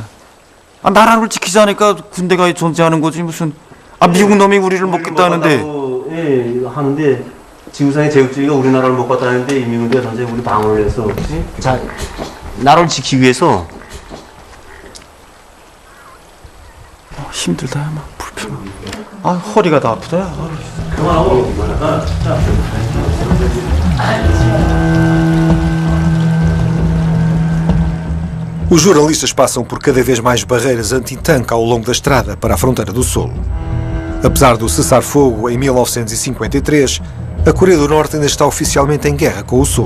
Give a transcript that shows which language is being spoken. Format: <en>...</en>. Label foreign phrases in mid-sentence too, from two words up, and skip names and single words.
<ko>나라를 지키지 않으니까 군대가 존재하는 거지 무슨 미국 놈이 우리를 먹겠다는데 하는데 지구상의 제국주의가 우리나라를 먹겠다는데 이민군대가 전체 우리 방어를 해서 자 나라를 지키기 위해서 힘들다 막 불편하고 허리가 다 아프다.</ko> <pt>Os jornalistas passam por cada vez mais barreiras anti-tanque ao longo da estrada para a fronteira do Sul. Apesar do cessar-fogo em 1953, a Coreia do Norte ainda está oficialmente em guerra com o Sul.</pt>